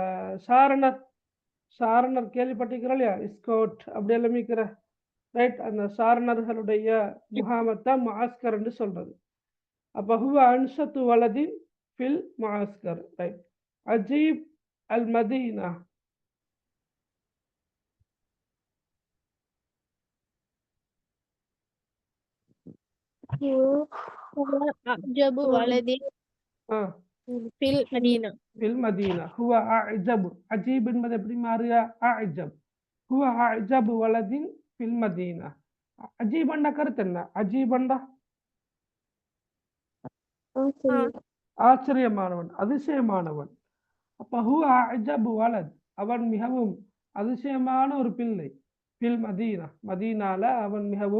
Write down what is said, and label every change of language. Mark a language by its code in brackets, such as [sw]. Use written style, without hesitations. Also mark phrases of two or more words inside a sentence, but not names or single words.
[ta] சாரணர் கேள்விப்பட்டிருக்கிறோம் இல்லையா ஸ்கவுட் அப்படி எல்லாம் இருக்கிற ரைட் அந்த சாரணர்களுடைய முகாமத்தை முஅஸ்கர் என்று சொல்றது அப்ப [ar] هو أنشط ولد في المعسكر [ta] ரைட் [ar] عجيب المدينة هو أعجب ولد في المدينة. في المدينة هو أعجب عجيب [ta] என்பது எப்படி மாறுக [ar] அஅஜப் هو أعجب ولد في المدينة [ta] அஜீபண்டா கருத்து என்ன அஜீபண்டா ஆச்சரியமானவன் அதிசயமானவன் அப்ப [ar] هو أعجب ولد [ta] அவன் மிகவும் அதிசயமான ஒரு பிள்ளை [ar] في المدينة [ta] மதீனால அவன் மிகவும்